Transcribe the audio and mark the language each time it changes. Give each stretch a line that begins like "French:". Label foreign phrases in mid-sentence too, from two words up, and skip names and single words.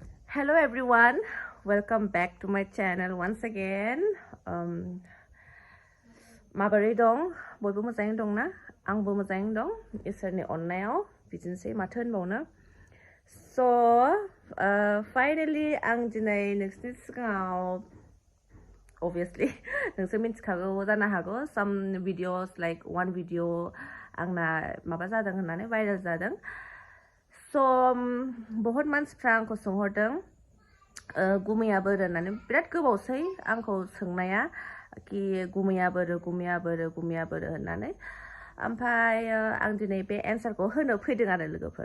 English: Hello everyone, welcome back to my channel once again.
Bodo: Maboरै dं? बयबो मोजाङै दं ना? आंबो मोजाङै दं इसोरनि अननायाव बिदिनोसै माथो होनबावनो.
English: So finally
Bodo: आं दिनै नोंसोरनि सिगाङाव obviously नोंसोर मिथिखागौ जानो हागौ
English: some videos like one video
Bodo: आंना माबा जादों होननानै viral जादों. So बहुत मानसिफ्रा आंखौ सोंहरदों गुमैया बोरो होननानै बिराद गोबावसै आंखौ सोंनाया कि गुमैया बोरो होननानै ओमफ्राय आं दिनै बे एन्सारखौ होनो फैदों आरो लोगोफोर.